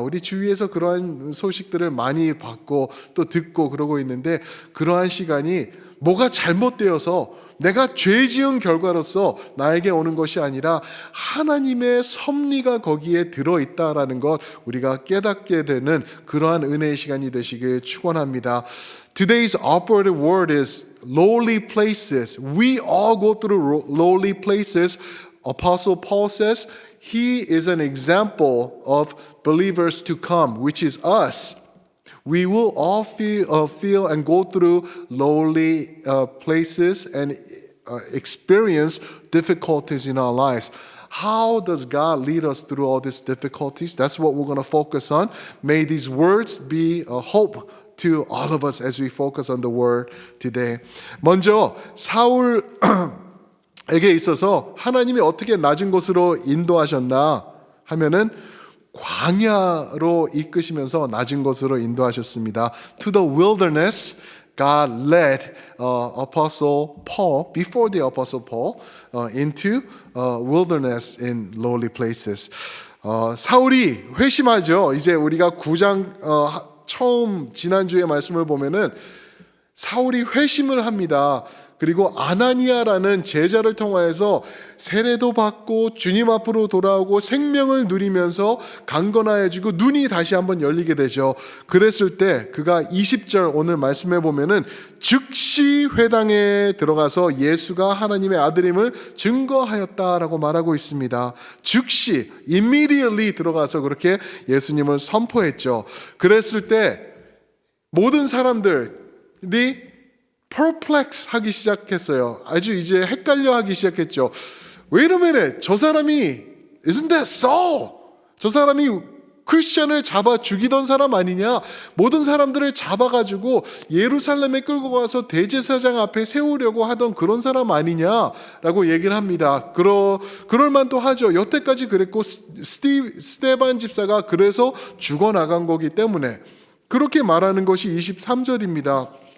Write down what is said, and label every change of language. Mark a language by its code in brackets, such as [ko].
[ko] 우리 주위에서 그러한 소식들을 많이 받고 또 듣고 그러고 있는데, 그러한 시간이 뭐가 잘못되어서 내가 죄 지은 결과로서 나에게 오는 것이 아니라 하나님의 섭리가 거기에 들어있다라는 것 우리가 깨닫게 되는 그러한 은혜의 시간이 되시길 축원합니다. [en] Today's operative word is lowly places. We all go through lowly places. Apostle Paul says he is an example of believers to come, which is us. We will all feel and go through lowly places and experience difficulties in our lives. How does God lead us through all these difficulties? That's what we're going to focus on. May these words be a hope to all of us as we focus on the word today. [ko] 먼저 사울에게 있어서 하나님이 어떻게 낮은 곳으로 인도하셨나 하면은 광야로 이끄시면서 낮은 곳으로 인도하셨습니다. [en] To the wilderness, God led Apostle Paul, before the Apostle Paul, into wilderness in lowly places. [ko] 사울이 회심하죠. 이제 우리가 9장 처음 지난주에 말씀을 보면은 사울이 회심을 합니다. 그리고 아나니아라는 제자를 통하여서 세례도 받고 주님 앞으로 돌아오고 생명을 누리면서 강건하여지고 눈이 다시 한번 열리게 되죠. 그랬을 때 그가 20절 오늘 말씀해 보면은 즉시 회당에 들어가서 예수가 하나님의 아들임을 증거하였다라고 말하고 있습니다. 즉시 immediately 들어가서 그렇게 예수님을 선포했죠. 그랬을 때 모든 사람들이 perplex 하기 시작했어요. 아주 이제 헷갈려 하기 시작했죠. [en] Wait a minute, [ko] 저 사람이 [en] isn't that Saul? [ko] 저 사람이 크리스천을 잡아 죽이던 사람 아니냐? 모든 사람들을 잡아가지고 예루살렘에 끌고 가서 대제사장 앞에 세우려고 하던 그런 사람 아니냐라고 얘기를 합니다. 그럴 만도 하죠. 여태까지 그랬고 스테반 집사가 그래서 죽어나간 거기 때문에 그렇게 말하는 것이 23절입니다.